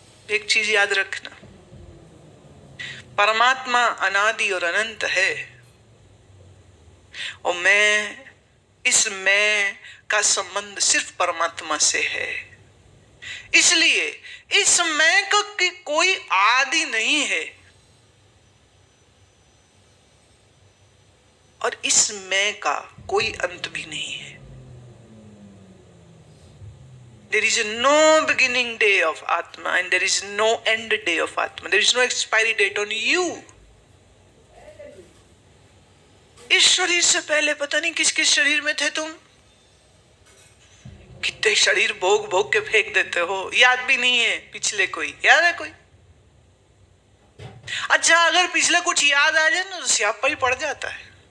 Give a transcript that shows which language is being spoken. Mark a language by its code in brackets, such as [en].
[hi] एक चीज याद रखना, परमात्मा अनादि और अनंत है, और मैं, इस मैं का संबंध सिर्फ परमात्मा से है। इसलिए इस मैं का कोई आदि नहीं है, और इस मैं का कोई अंत भी नहीं है। [en] There is no beginning day of Atma and there is no end day of Atma. There is no expiry date on you. [hi] इस शरीर से पहले पता नहीं किस किस शरीर में थे तुम। कितने शरीर भोग भोग के फेंक देते हो, याद भी नहीं है पिछले कोई, याद है कोई? अच्छा अगर पिछले कुछ याद आ जाए ना तो स्यापा ही पड़ जाता है।